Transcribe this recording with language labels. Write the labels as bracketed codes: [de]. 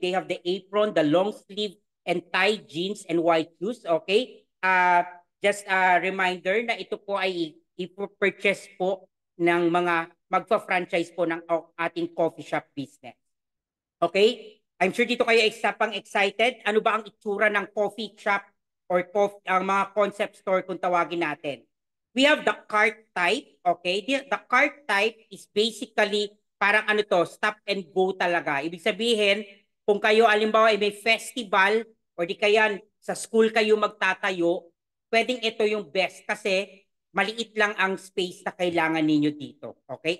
[en] They have the apron, the long sleeve and tie jeans and white shoes, okay? [tl] Just a reminder na ito po ay i-purchase po ng mga magpa-franchise po ng ating coffee shop business. Okay? I'm sure dito kayo pang excited. Ano ba ang itsura ng coffee shop or ang mga concept store kung tawagin natin? [en] We have the cart type, okay? The cart type is basically [tl] parang ano to, [en] stop and go talaga. [tl] Ibig sabihin, kung kayo alimbawa ay may festival or di kaya sa school kayo magtatayo, pwedeng ito yung best kasi maliit lang ang space na kailangan ninyo dito. Okay?